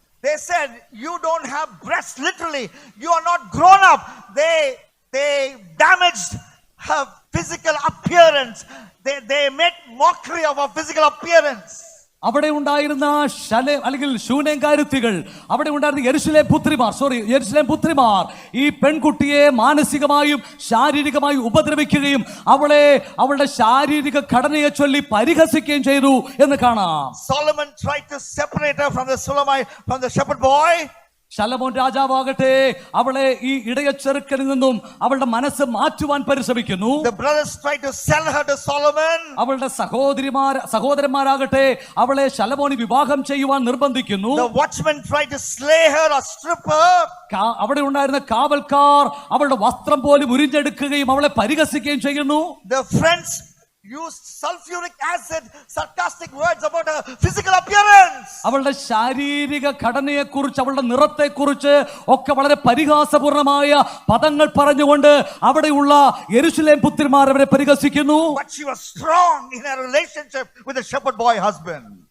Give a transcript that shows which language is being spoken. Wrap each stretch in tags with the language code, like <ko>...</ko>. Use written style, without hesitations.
<en>They said, you don't have breasts, literally. You are not grown up. They damaged her physical appearance. They made mockery of her physical appearance.</en> <ml>അവിടെ ഉണ്ടായിരുന്ന അല്ലെങ്കിൽ ശൂനേംകാരുത്തികൾ, അവിടെ ഉണ്ടായിരുന്ന യെരുശലേം പുത്രിമാർ ഈ പെൺകുട്ടിയെ മാനസികമായും ശാരീരികമായും ഉപദ്രവിക്കുകയും അവളുടെ ശാരീരിക ഘടനയെ ചൊല്ലി പരിഹസിക്കുകയും ചെയ്തു എന്ന് കാണാം.</ml> <en>Solomon tried to separate her from the Shulamite, from the shepherd boy.</en> <ml>ശലോമോൻ രാജാവാകട്ടെ അവളെ ഈ ഇടയച്ചെറുക്കനിൽ നിന്നും അവളുടെ മനസ്സ് മാറ്റുവാൻ പരിശ്രമിക്കുന്നു.</ml> <en>The brothers tried to sell her to Solomon.</en> <ml>അവളുടെ സഹോദരന്മാരാകട്ടെ അവളെ ശലോമോന് വിവാഹം ചെയ്യുവാൻ നിർബന്ധിക്കുന്നു.</ml> <en>The watchmen tried to slay her or strip her.</en> <ml>അവിടെ ഉണ്ടായിരുന്ന കാവൽക്കാർ അവളുടെ വസ്ത്രം പോലും ഉരിഞ്ഞെടുക്കുകയും അവളെ പരിഹസിക്കുകയും ചെയ്യുന്നു.</ml> <en>The friends used sulfuric acid, sarcastic words about her physical appearance.</en> <ml>അവളുടെ ശാരീരിക ഘടനയെക്കുറിച്ച് അവളുടെ നിറത്തെക്കുറിച്ച് ഒക്കെ വളരെ പരിഹാസപൂർണമായ പദങ്ങൾ പറഞ്ഞുകൊണ്ട് അവിടെയുള്ള യെരുശലേം പുത്രിമാർ അവരെ പരിഹസിക്കുന്നു.</ml> <en>But she was strong in her relationship with the shepherd boy husband.</en>